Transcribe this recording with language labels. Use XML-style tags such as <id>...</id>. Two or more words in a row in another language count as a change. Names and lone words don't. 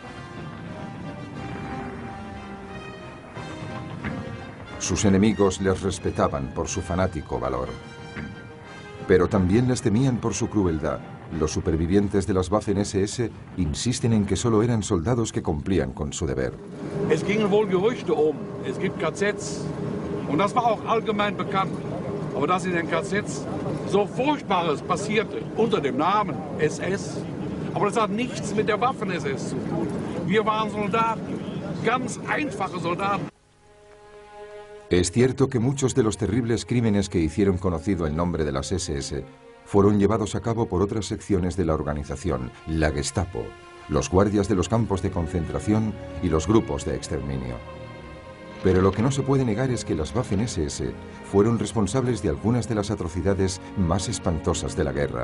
<es>Sus enemigos les respetaban por su fanático valor, pero también les temían por su crueldad. Los supervivientes de las Waffen-SS insisten en que solo eran soldados que cumplían con su deber.</es> <de>Es gingen wohl Gerüchte es gibt KZs und das war auch allgemein bekannt. Aber dass in den KZs so Furchtbares passierte unter dem Namen SS, aber das hat nichts mit der Waffen-SS zu tun. Wir waren Soldaten, ganz einfache Soldaten.</de> <es>Es cierto que muchos de los terribles crímenes que hicieron conocido el nombre de las SS fueron llevados a cabo por otras secciones de la organización, la Gestapo, los guardias de los campos de concentración y los grupos de exterminio. Pero lo que no se puede negar es que las Waffen-SS fueron responsables de algunas de las atrocidades más espantosas de la guerra.</es>